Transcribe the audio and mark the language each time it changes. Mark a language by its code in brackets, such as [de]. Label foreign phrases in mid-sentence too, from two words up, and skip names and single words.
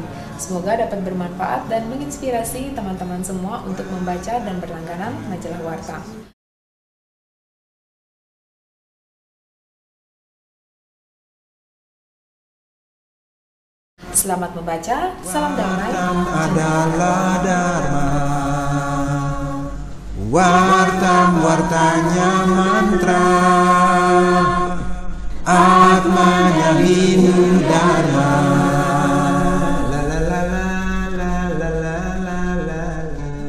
[id] Semoga dapat bermanfaat dan menginspirasi teman-teman semua untuk membaca dan berlangganan majalah Wartam. Selamat membaca, salam damai. Wartam adalah Dharma. Wartam wartanya mantra. Atmanya Hindu Dharma. La la la la la la la la la.